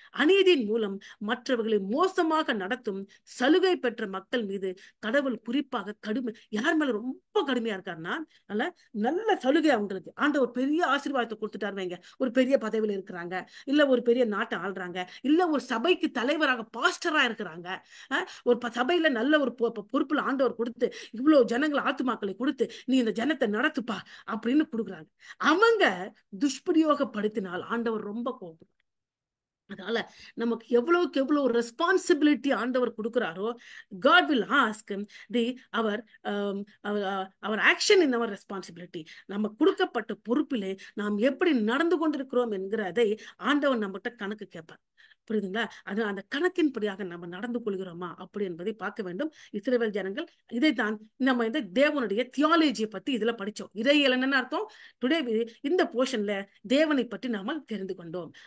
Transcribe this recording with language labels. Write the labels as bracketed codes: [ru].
[ta] அநீதியின் மூலம் மற்றவர்களை மோசமாக நடத்தும் சலுகை பெற்ற மக்கள் மீது கடவுள் குறிப்பாக கடுமை, யார் மேல ரொம்ப கடுமையா இருக்காருன்னா, நல்ல சலுகை அவங்களுக்கு ஆண்டவர் பெரிய ஆசீர்வாதத்தை கொடுத்துட்டாரு வைங்க, ஒரு பெரிய பதவியில இருக்கிறாங்க, இல்ல ஒரு பெரிய நாட்டை ஆள்றாங்க, இல்ல ஒரு சபைக்கு தலைவராக பாஸ்டரா இருக்கிறாங்க, ஒரு சபையில நல்ல ஒரு பொறுப்புல ஆண்டவர் கொடுத்து இவ்வளவு ஜனங்களை ஆத்துமாக்களை கொடுத்து நீ இந்த ஜனத்தை நடத்துப்பா அப்படின்னு கொடுக்குறாங்க. அவங்க துஷ்பிரயோகப்படுத்தினால் ஆண்டவர் ரொம்ப கோபம். அதனால நமக்கு எவ்வளவுக்கு எவ்வளவு ரெஸ்பான்சிபிலிட்டி ஆண்டவர் கொடுக்கிறாரோ, [en] God will ask our action in our responsibility. [ta] நம்ம கொடுக்கப்பட்ட பொறுப்பிலே நாம் எப்படி நடந்து கொண்டிருக்கிறோம் என்கிறதை ஆண்டவர் நம்மகிட்ட கணக்கு கேட்பார். புரியுதுங்களா? அது அந்த கணக்கின்படியாக நம்ம நடந்து கொள்கிறோமா அப்படி என்பதை பார்க்க வேண்டும். இஸ்ரவேல் ஜனங்கள் இதைத்தான் நம்ம இந்த தேவனுடைய தியாலஜியை பத்தி இதுல படிச்சோம். இறையியல் என்னன்னு அர்த்தம், டுடே இந்த போர்ஷன்ல தேவனை பற்றி நாம தெரிந்து கொண்டோம்.